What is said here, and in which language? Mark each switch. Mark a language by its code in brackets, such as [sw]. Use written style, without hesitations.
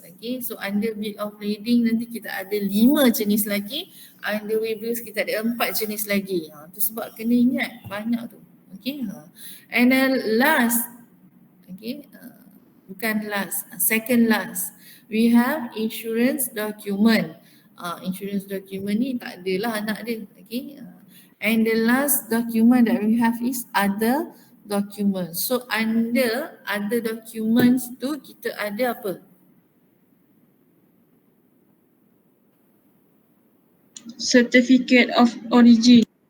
[en] Okay, so under [ms] bill of lading nanti kita ada 5 jenis lagi. Under way bills kita ada 4 jenis lagi. Tu sebab kena ingat banyak tu. [en] Okay, and then last, okay, bukan last, second last, we have insurance document. [ms] Insurance document ni tak adalah anak dia. [en] Okay, and the last document that we have is other documents. So under other documents [ms] tu kita ada apa? [en] Certificate of origin.